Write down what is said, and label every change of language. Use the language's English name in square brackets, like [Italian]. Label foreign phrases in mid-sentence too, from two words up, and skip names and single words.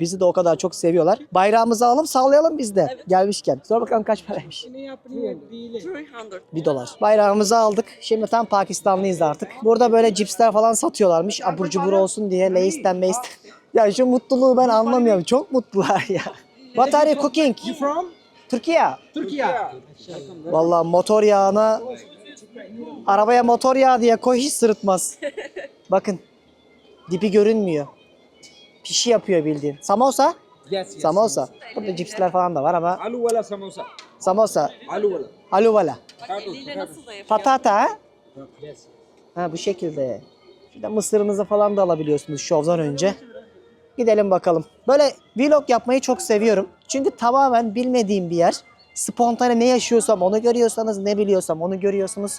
[Turkish] Bizi de o kadar çok seviyorlar. Bayrağımızı alalım, sallayalım biz de. Evet. Gelmişken. Sor bakalım kaç paraymış? 300. $1. Bayrağımızı aldık. Şimdi tam Pakistanlıyız artık. Burada böyle cipsler falan satıyorlarmış. Abur cubur olsun diye. Lay'sten May'sten. Ya şu mutluluğu ben anlamıyorum. Çok mutlular ya. [English] What are you cooking? [Turkish] Türkiye. Vallahi motor yağına, arabaya motor yağı diye koy, hiç sırıtmaz. Bakın. Dibi görünmüyor. Pişi yapıyor bildiğin. Samosa? Samosa. Burada cipsler falan da var ama. [Hindi] आलू वाला समोसा [Turkish] Samosa. [Hindi] आलू वाला [Turkish] Aluvala. Eliyle nasıl da yapıyor? Patata ha? Ha, bu şekilde. Şurada mısırınızı falan da alabiliyorsunuz şovdan önce. Gidelim bakalım. Böyle vlog yapmayı çok seviyorum. Çünkü tamamen bilmediğim bir yer. Spontane ne yaşıyorsam onu görüyorsanız, ne biliyorsam onu görüyorsunuz.